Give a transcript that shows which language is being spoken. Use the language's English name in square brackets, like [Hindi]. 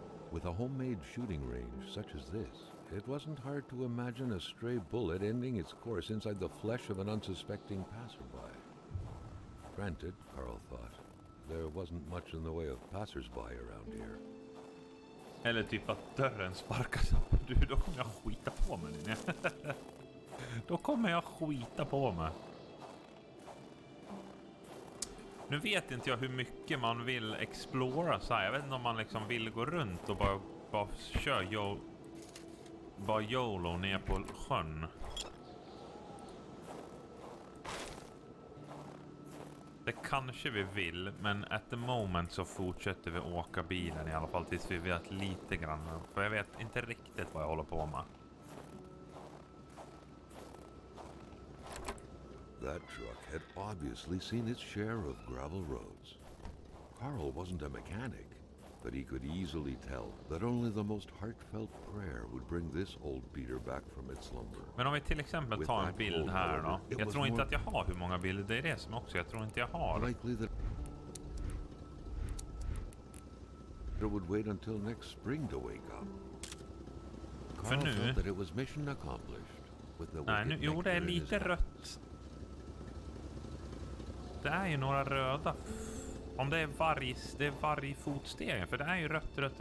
[English] With a homemade shooting range such as this, it wasn't hard to imagine a stray bullet ending its course inside the flesh of an unsuspecting passerby. Granted, Carl thought, there wasn't much in the way of passersby around here. [Swedish] Eller typ att dörren sparkas upp. Du, då kommer jag skita på mig. Då kommer jag skita på mig. Nu vet inte jag hur mycket man vill explora så här. Jag vet inte om man liksom vill gå runt och bara köra bara YOLO ner på sjön. Det kanske vi vill, men [English] at the moment [Swedish] så fortsätter vi åka bilen i alla fall tills vi vet lite grann. För jag vet inte riktigt vad jag håller på med. [English] That truck had obviously seen its share of gravel roads. Carl wasn't a mechanic, but he could easily tell that only the most heartfelt prayer would bring this old beater back from its slumber. [Swedish] Men om vi till exempel tar en bild här då. Jag tror inte att jag har hur många bilder. Det är det som också. Jag tror inte jag har. [English] Likely that it would wait until next spring to wake up. [Swedish] För [English] Carl [Swedish] nu... [English] felt that it was mission accomplished. With the [Swedish] Nej, nu, jo, det är lite rött. Det är ju några röda. Om det är vargfotstegen. För det är ju rött.